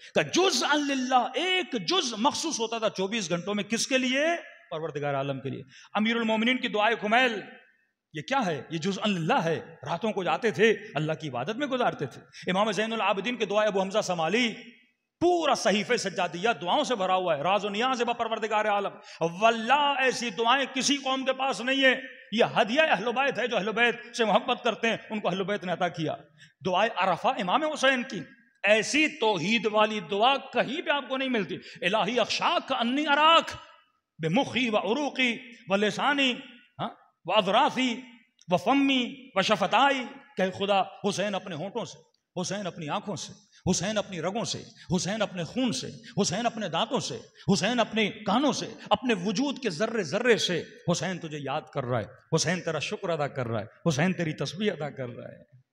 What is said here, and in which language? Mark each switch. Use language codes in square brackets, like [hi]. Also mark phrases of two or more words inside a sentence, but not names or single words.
[ur] کہ [ar] جزءا للہ، [ur] ایک جز مخصوص ہوتا تھا 24 گھنٹوں میں، کس کے لیے؟ پروردگار عالم کے لیے۔ امیر المومنین کی دعائے کمیل یہ کیا ہے؟ یہ [ar] جزءا للہ [ur] ہے۔ راتوں کو جاتے تھے اللہ کی عبادت میں گزارتے تھے۔ امام زین العابدین کی دعائے ابو حمزہ سمالی، پورا صحیفہ سجادیہ دعاؤں سے بھرا ہوا ہے، [fa] راز و نیاز با پروردگار عالم۔ [ur] واللہ ایسی دعائیں کسی قوم کے پاس نہیں ہے، یہ ہدیہ اہل بیت ہے، جو اہل بیت سے محبت کرتے ہیں ان کو اہل بیت نے عطا کیا۔ دعائے عرفہ امام حسین کی، ایسی توحید والی دعا کہیں بھی آپ کو نہیں ملتی۔ [ar] الہی اخشاک انی اراک بمخی و عروقی و لسانی و اذراثی و فمی و شفتائی، [ur] کہ خدا حسین اپنے ہونٹوں سے، حسین اپنی آنکھوں سے، حسین اپنی رگوں سے، حسین اپنے خون سے، حسین اپنے دانتوں سے، حسین اپنے کانوں سے، اپنے وجود کے ذرے ذرے سے حسین تجھے یاد کر رہا ہے، حسین تیرا شکر ادا کر رہا ہے، حسین تیری تسبیح ادا کر رہا ہے۔